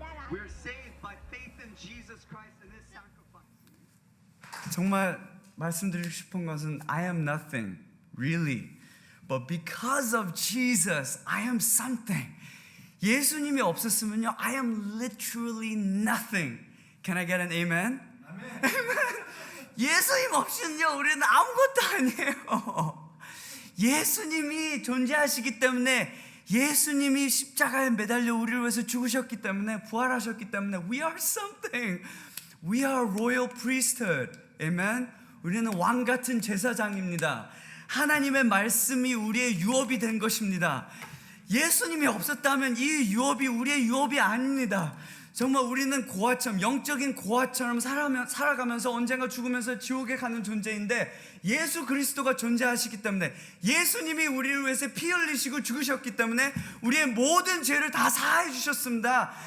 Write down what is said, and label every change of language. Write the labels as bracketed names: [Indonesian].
[English] We are saved by faith in Jesus Christ and His sacrifice. [Korean] 정말 말씀드리고 싶은 것은 [English] I am nothing, really. But because of Jesus, I am something. [Korean] 예수님이 없었으면요, [English] I am literally nothing. Can I get an amen? Amen. [Korean] 예수님 없이는요, 우리는 아무것도 아니에요. 예수님이 존재하시기 때문에, 예수님이 십자가에 매달려 우리를 위해서 죽으셨기 때문에, 부활하셨기 때문에 [English] we are something. We are royal priesthood. Amen. [Korean] 우리는 왕 같은 제사장입니다. 하나님의 말씀이 우리의 유업이 된 것입니다. 예수님이 없었다면 이 유업이 우리의 유업이 아닙니다. 정말 우리는 고아처럼, 영적인 고아처럼 살아가면서 언젠가 죽으면서 지옥에 가는 존재인데, 예수 그리스도가 존재하시기 때문에, 예수님이 우리를 위해서 피 흘리시고 죽으셨기 때문에 우리의 모든 죄를 다 사해 주셨습니다.